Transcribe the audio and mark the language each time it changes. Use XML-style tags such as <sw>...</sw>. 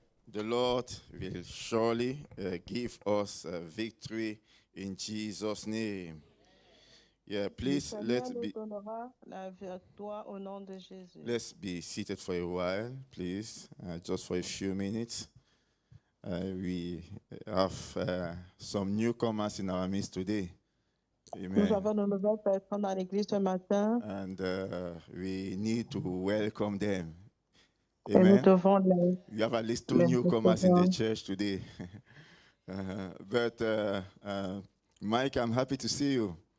<en>The Lord will surely give us victory in Jesus' name. Yeah, please let's be seated for a while, please, just for a few minutes. We have some newcomers in our midst today.</en> <fr>Nous avons de nouvelles personnes dans l'église ce matin</fr> <en>And we need to welcome them.</en> <fr>et nous</fr> <en>Amen.</en> <fr>devons les</fr> <en>We have at least two newcomers in the church today. But Mike, I'm happy to see you.</en>